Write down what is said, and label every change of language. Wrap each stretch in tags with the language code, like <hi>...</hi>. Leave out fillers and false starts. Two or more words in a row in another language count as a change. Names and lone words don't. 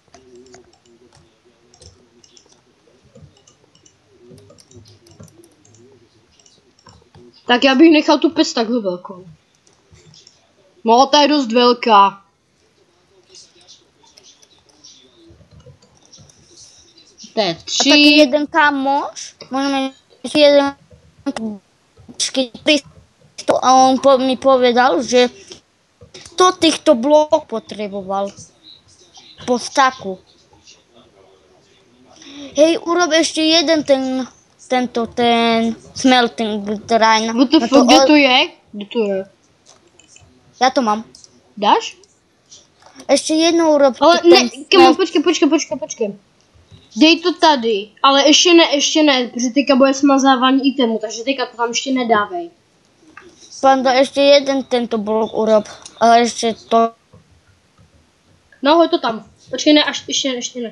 <cs>Tak já bych nechal tu pec takhle velkou. No, ta je dost velká. To je 3. A taky jeden kamoš,</cs> <sk>môžeme jeden a on mi povedal, že to týchto blok potreboval. po staku. Hej, urob ešte jeden ten smelting drine. Kde to je? Kde to je? Ja to mám. Dáš? Ešte jedno urob.</sk> <cs>Ale ne, počkej. Dej to tady, ale ještě ne, protože teďka bude smazávání itemu, takže teďka to tam ještě nedávej.</cs> <sk>Panda, ešte jeden tento blok urob, ale ešte to...</sk> <cs>No, hoď to tam. Počkej, ne, ještě ne.</cs>